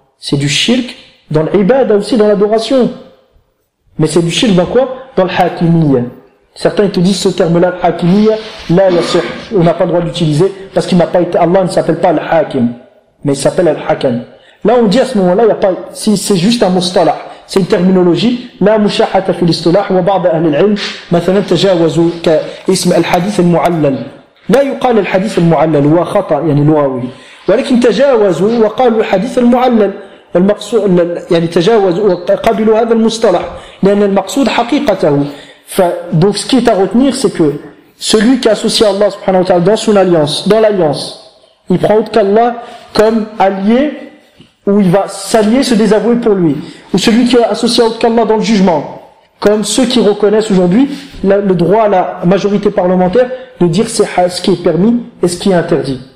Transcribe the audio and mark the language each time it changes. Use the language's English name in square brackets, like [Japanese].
[French] C'est du shirk dans l'ibada aussi, dans l'adoration. Mais c'est du shirk dans quoi? Dans l'hakimiyya. Certains ils te disent ce terme-là, l'hakimiyya, là on n'a pas le droit d'utiliser parce qu'il n'a pas été, Allah ne s'appelle pas l'hakim, mais il s'appelle l'hakam. Là on dit à ce moment-là, il y a pas, si c'est juste un mustalah. C'est une terminologie. [Arabic] لا مشاحة في الاصطلاح وبعض أهل العلم مثلا تجاوزوا كاسم الحديث المعلل. لا يقال الحديث المعلل هو خطأ يعني لغوي. ولكن تجاوزوا وقالوا الحديث المعلل المقصود يعني تجاوزوا وقبلوا هذا المصطلح لأن المقصود حقيقته. [French] Donc ce qui est à retenir c'est que celui qui associe Allah subhanahu wa ta'ala dans l'alliance, il prend autre qu'Allah comme allié, où il va s'allier, se désavouer pour lui. Ou celui qui est associé à autre qu'Allah dans le jugement. Comme ceux qui reconnaissent aujourd'hui le droit à la majorité parlementaire de dire c'est ce qui est permis et ce qui est interdit.